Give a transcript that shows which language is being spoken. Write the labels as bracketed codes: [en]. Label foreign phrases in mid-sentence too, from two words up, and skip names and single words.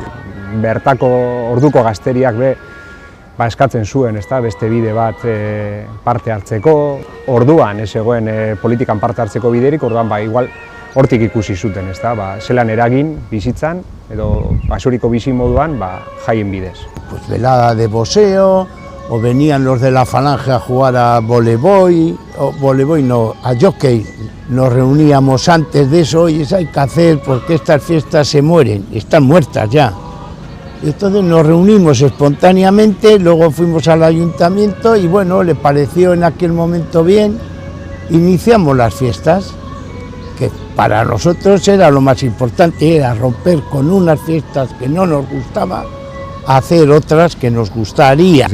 [eu] Bertako orduko gazteriak eskatzen zuen, beste bide bat parte hartzeko. Orduan ez zegoen politikan parte hartzeko biderik, orduan igual hortik ikusi zuten, zelan eragin bizitzan edo basuriko bizi moduan jaien bidez. [es] Pues velada de boxeo, o venían los de la falange a jugar a voleibol, a jockey. Nos reuníamos antes de eso y eso hay que hacer porque estas fiestas se mueren, están muertas ya. Entonces nos reunimos espontáneamente, luego fuimos al ayuntamiento y bueno, le pareció en aquel momento bien, iniciamos las fiestas, que para nosotros era lo más importante, era romper con unas fiestas que no nos gustaban, hacer otras que nos gustaría.